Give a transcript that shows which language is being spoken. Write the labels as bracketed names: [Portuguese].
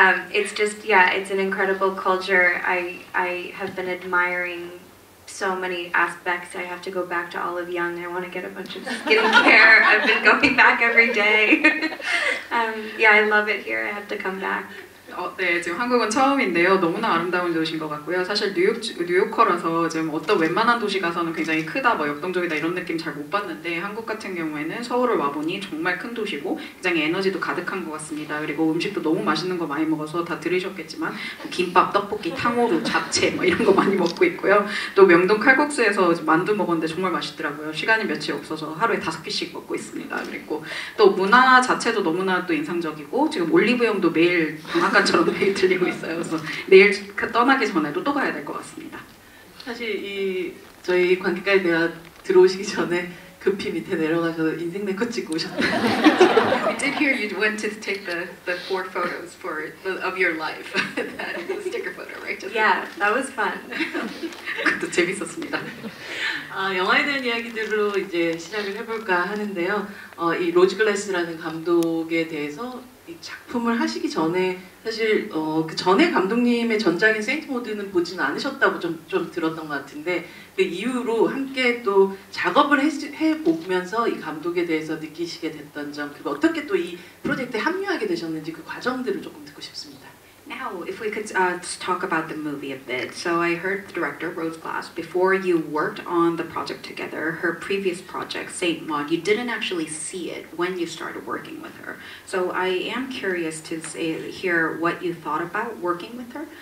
[English] It's just, it's an incredible culture. I have been admiring so many aspects. I have to go back to Olive Young. I want to get a bunch of skincare. I've been going back every day. I love it here. I have to come back. [Korean] 네, 지금 한국은 처음인데요. 너무나 아름다운 도시인 것 같고요. 사실 뉴요커라서 지금 어떤 웬만한 도시 가서는 굉장히 크다, 역동적이다 이런 느낌 잘 못 봤는데 한국 같은 경우에는 서울을 와보니 정말 큰 도시고 굉장히 에너지도 가득한 것 같습니다. 그리고 음식도 너무 맛있는 거 많이 먹어서 다 들으셨겠지만 김밥, 떡볶이, 탕후루, 잡채 이런 거 많이 먹고 있고요. 또 명동 칼국수에서 만두 먹었는데 정말 맛있더라고요. 시간이 며칠 없어서 하루에 5끼씩 먹고 있습니다. 그리고 또 문화 자체도 너무나 또 인상적이고 지금 올리브영도 매일 방앗간처럼 매일 들리고 있어요. 그래서 내일 떠나기 전에도 또 가야 될 것 같습니다. 사실 저희 관객과의 대화 들어오시기 전에 급히 밑에 내려가셔서 인생 네컷 찍고 오셨어요. [English] We did hear you went to take the 4 photos of your life. The sticker photo, right? Yeah, that was fun. [Korean] 그것도 재밌었습니다. 영화에 대한 이야기들로 이제 시작을 해볼까 하는데요. 이 로즈 글래스라는 감독에 대해서 이 작품을 하시기 전에 사실 그 전에 감독님의 전작인 세인트 모드는 보지는 않으셨다고 좀 들었던 것 같은데 그 이후로 함께 또 작업을 해보면서 이 감독에 대해서 느끼시게 됐던 점 그리고 어떻게 또 이 프로젝트에 합류하게 되셨는지 그 과정들을 조금 듣고 싶습니다. [English] Now, if we could talk about the movie a bit. So I heard the director, Rose Glass, before you worked on the project together, her previous project, Saint Maud, you didn't actually see it when you started working with her. So I am curious to hear what you thought about working with her.